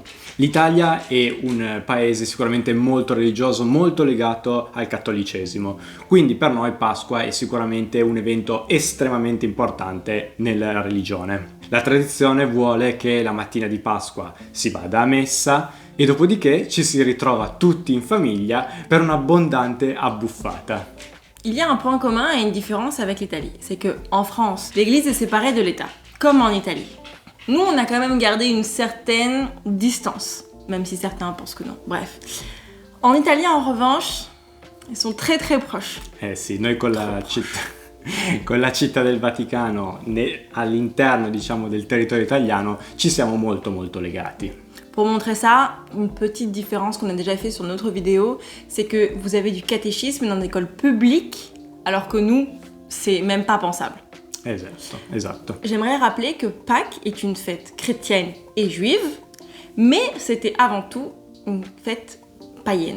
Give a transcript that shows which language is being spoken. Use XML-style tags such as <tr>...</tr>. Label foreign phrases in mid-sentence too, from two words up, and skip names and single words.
<it>L'Italia è un paese sicuramente molto religioso, molto legato al cattolicesimo, quindi per noi Pasqua è sicuramente un evento estremamente importante nella religione. La tradizione vuole che la mattina di Pasqua si vada a messa e dopodiché ci si ritrova tutti in famiglia per un'abbondante abbuffata.</it> <fr>Il y a un point commun et une différence avec l'Italie, c'est que en France, l'Église est séparée de l'État, comme en Italie. Nous, on a quand même gardé une certaine distance, même si certains pensent que non. Bref. En Italie, en revanche, ils sont très très proches.</fr> <it>Eh sì, noi con la città del Vaticano all'interno, diciamo, del territorio italiano ci siamo molto legati.</it> <fr>Pour montrer ça, une petite différence qu'on a déjà fait sur notre vidéo, c'est que vous avez du catéchisme dans l'école publique, alors que nous, c'est même pas pensable.</fr> <it>Esatto.</it> <fr>J'aimerais rappeler que Pâques est une fête chrétienne et juive, mais c'était avant tout une fête païenne.</fr>